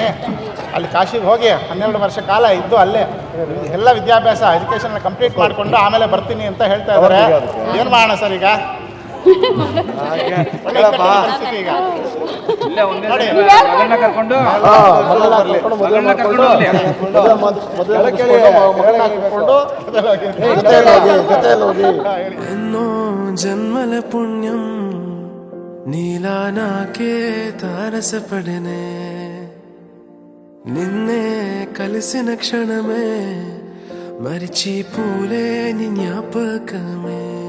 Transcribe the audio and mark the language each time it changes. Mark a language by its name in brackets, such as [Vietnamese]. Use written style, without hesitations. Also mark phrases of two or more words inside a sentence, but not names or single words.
[Kannada] ಅಲ್ಲಿ ಕಾಶಿಗೆ ಹೋಗಿ 12 ವರ್ಷ ಕಾಲ ಇದ್ದು ಅಲ್ಲೇ ಎಲ್ಲ ವಿದ್ಯಾಭ್ಯಾಸ ಎಜುಕೇಷನ್ ಕಂಪ್ಲೀಟ್ ಮಾಡಿಕೊಂಡು ಆಮೇಲೆ ಬರ್ತೀನಿ ಅಂತ ಹೇಳ್ತಾ ಇದ್ದಾರೆ. ಏನು ಮಾಡೋಣ ಸರ್ ಈಗ? ಪರಿಸ್ಥಿತಿ ಈಗ [Telugu] జన్మల పుణ్యం నీలా నాకే తారసపడనే నిన్నే కలిసిన క్షణమే మరిచి పూలేని జ్ఞాపకమే